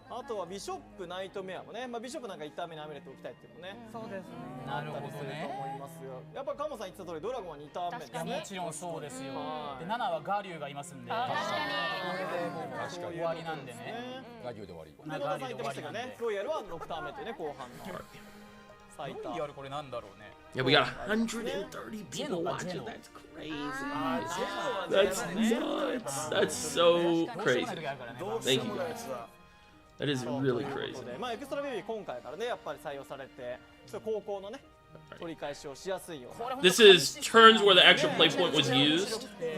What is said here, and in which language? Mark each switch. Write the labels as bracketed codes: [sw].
[ja] あとはビショップナイトメアもね、まあビショップなんか1ターン目にアメレット置きたいっていうのもね。そうですね。なるほどね。思いますよ。やっぱカモさん言ってた通りドラゴンは2ターン目ですね。もちろんそうですよ。で7はガリュウがいますんで。確かに。終わりなんでね。ガリュウで終わり。で野田さん言ってましたけどね、ロイヤルは6ターン目というね後半の最多。ロイヤルこれなんだろうね。 [en] Yeah, we got 130 people watching. That's crazy. That's nuts. That's so crazy. Thank you guys. That is really crazy. [ja] まあエクストラベビー今回からねやっぱり採用されて、高校のね取り返しをしやすいような。 [en] This is turns where the extra play point was used.